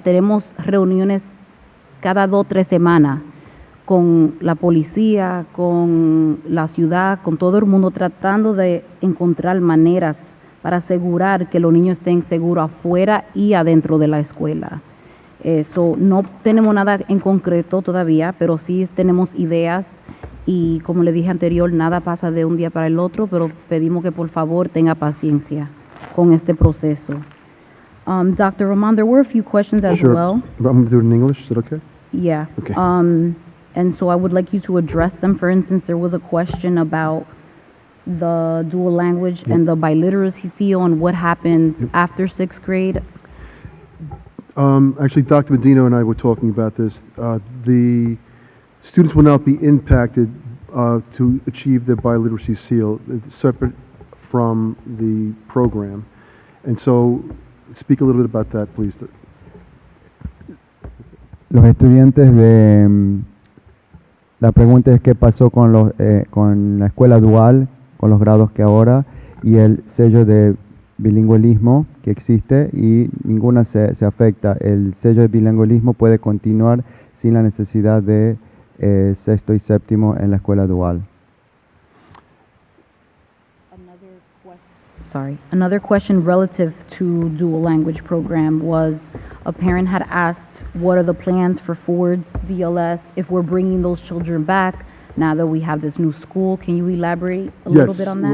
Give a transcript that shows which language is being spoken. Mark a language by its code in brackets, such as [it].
[es] Tenemos reuniones cada 2 o 3 semanas con la policía, con la ciudad, con todo el mundo, tratando de encontrar maneras para asegurar que los niños estén seguros afuera y adentro de la escuela. No tenemos nada en concreto todavía, pero sí tenemos ideas y, como le dije anterior, nada pasa de un día para el otro, pero pedimos que por favor tenga paciencia con este proceso. [en] Dr. Roman, there were a few questions as well. I'm going to do it in English. Is that okay? Yeah. Okay. And so I would like you to address them. For instance, there was a question about the dual language and the biliteracy on what happens after 6th grade. Actually, Dr. Medino and I were talking about this. The students will not be impacted to achieve the biliteracy seal, separate from the program. And so, speak a little bit about that, please. [es] Los estudiantes de... La pregunta es qué pasó con la escuela dual, con los grados que ahora, y el sello de bilingüismo que existe, y ninguna se afecta. El sello de bilingüismo puede continuar sin la necesidad de sexto y séptimo en la escuela dual. [en] Another question relative to dual language program was a parent had asked what are the plans for Ford's DLS if we're bringing those children back now that we have this new school. Can you elaborate a little bit on that?